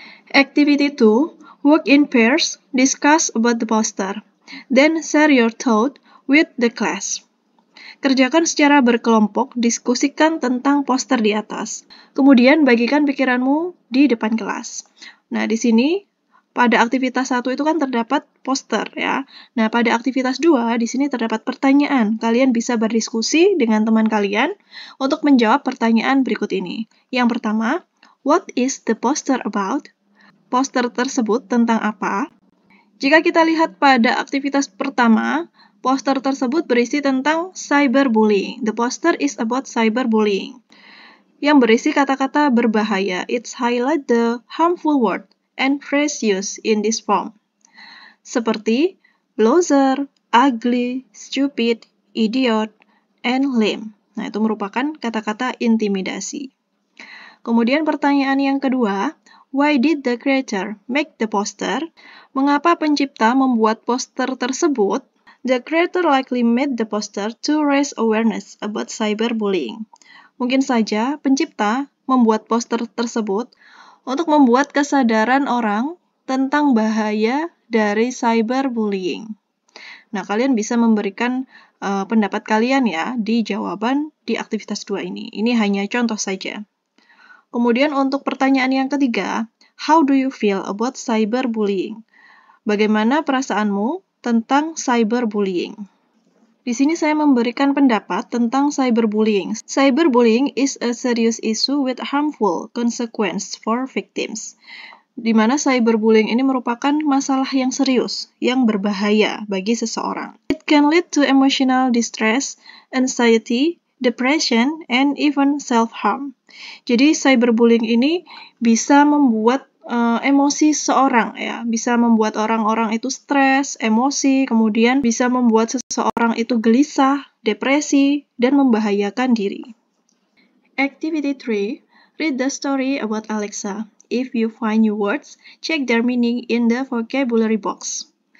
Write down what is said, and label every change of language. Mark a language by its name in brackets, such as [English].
[English] Activity 2, work in pairs, discuss about the poster, then share your thought with the class. [Indonesian] Kerjakan secara berkelompok, diskusikan tentang poster di atas. Kemudian bagikan pikiranmu di depan kelas. Nah, di sini pada aktivitas 1 itu kan terdapat poster ya. Nah, pada aktivitas 2 di sini terdapat pertanyaan. Kalian bisa berdiskusi dengan teman kalian untuk menjawab pertanyaan berikut ini. Yang pertama, [English] what is the poster about? [Indonesian] Poster tersebut tentang apa? Jika kita lihat pada aktivitas pertama, poster tersebut berisi tentang cyberbullying. [English] The poster is about cyberbullying. [Indonesian] Yang berisi kata-kata berbahaya. [English] It's highlight the harmful word and phrase used in this form. Seperti loser, ugly, stupid, idiot, and lame. [Indonesian] Nah, itu merupakan kata-kata intimidasi. Kemudian pertanyaan yang kedua, [English] why did the creator make the poster? [Indonesian] Mengapa pencipta membuat poster tersebut? [English] The creator likely made the poster to raise awareness about cyberbullying. [Indonesian] Mungkin saja pencipta membuat poster tersebut untuk membuat kesadaran orang tentang bahaya dari cyberbullying. Nah, kalian bisa memberikan pendapat kalian ya di jawaban di aktivitas 2 ini. Ini hanya contoh saja. Kemudian untuk pertanyaan yang ketiga, [English] How do you feel about cyberbullying? [Indonesian] Bagaimana perasaanmu tentang cyberbullying? Di sini saya memberikan pendapat tentang cyberbullying. [English] Cyberbullying is a serious issue with harmful consequences for victims. [Indonesian] Di mana cyberbullying ini merupakan masalah yang serius, yang berbahaya bagi seseorang. [English] It can lead to emotional distress, anxiety, depression, and even self-harm. [Indonesian] Jadi cyberbullying ini bisa membuat emosi seseorang, ya, bisa membuat orang-orang itu stres, emosi, kemudian bisa membuat seseorang itu gelisah, depresi, dan membahayakan diri. [English] Activity 3. Read the story about Alexa. If you find new words, check their meaning in the vocabulary box.